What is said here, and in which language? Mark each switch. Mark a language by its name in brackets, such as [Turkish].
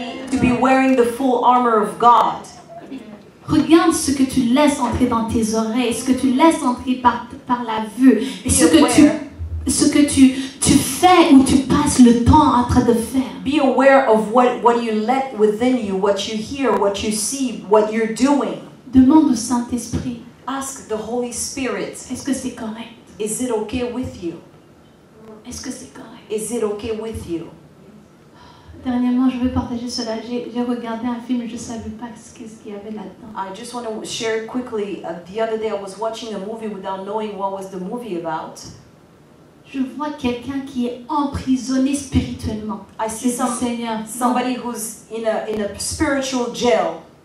[English] To be wearing the full armor of God. [French] Regarde ce que tu laisses entrer dans tes oreilles, ce que tu laisses entrer par la vue, et ce que tu fais ou tu passes le temps en train de faire. [English] Be aware of what you let within you, what you hear, what you see, what you're doing. [French] Demande au Saint-Esprit, [English] Ask the Holy Spirit, [French] est-ce que c'est correct? [English] is it okay with you? [French] Est-ce que c'est correct? [English] Is it okay with you? [French] Dernièrement, je veux partager cela. J'ai regardé un film, je ne savais pas ce qu'il y avait là-dedans. [English] I just want to share quickly. The other day I was watching a movie without knowing what was the movie about. [French] Je vois quelqu'un qui est emprisonné spirituellement. [English] I see [French] Seigneur, [English] somebody who's in a spiritual jail.